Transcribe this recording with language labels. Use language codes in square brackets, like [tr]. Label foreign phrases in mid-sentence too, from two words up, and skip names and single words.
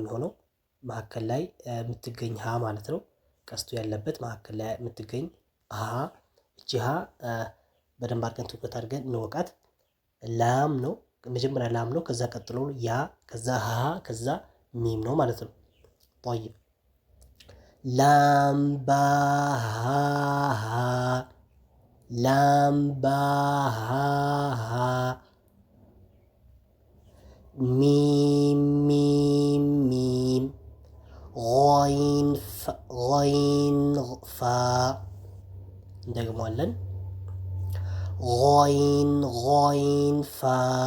[am] የሚሆነው መካከል ላይ የምትገኝ ሀ ማለት ነው ቀስቱ ያለበት መካከል ላይ የምትገኝ ሀ እቺ ሀ በደንብ አድርገን ትኩረት አድርገን እንወቃት ላም ነው መጀመሪያ ላም ነው ከዛ ቀጥሎ ያ ከዛ ሀ ከዛ ሚም ነው ማለት ነው طيب [ar] لام با لام با ميم ميم ميم غين فا እንደግመዋለን غين فا